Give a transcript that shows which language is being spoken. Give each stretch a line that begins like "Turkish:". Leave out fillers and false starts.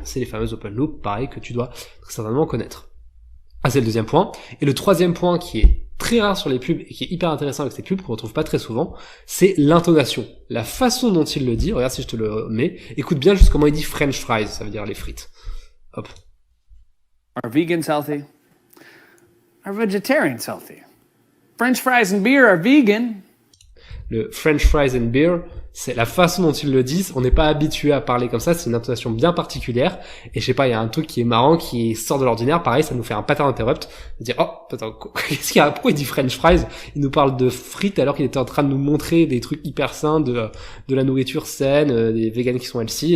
French: C'est les fameuses open loop, pareil, que tu dois très certainement connaître. Ah, c'est le deuxième point. Et le troisième point qui est très rare sur les pubs et qui est hyper intéressant avec ces pubs qu'on retrouve pas très souvent, c'est l'intonation. La façon dont il le dit, regarde si je te le mets, écoute bien juste comment il dit French fries, ça veut dire les frites. Hop.
English: Are vegans healthy? Are vegetarians healthy? French fries and beer are vegan.
French: Le
English: French fries and beer,
French: c'est la façon dont ils le disent. On n'est pas habitué à parler comme ça. C'est une intonation bien particulière. Et je sais pas, il y a un truc qui est marrant, qui sort de l'ordinaire. Pareil, ça nous fait un pattern interrupt. De dire, oh, attends, qu'est-ce qu'il y a? Pourquoi il dit French fries? Il nous parle de frites alors qu'il était en train de nous montrer des trucs hyper sains, de la nourriture saine, des vegans qui sont healthy.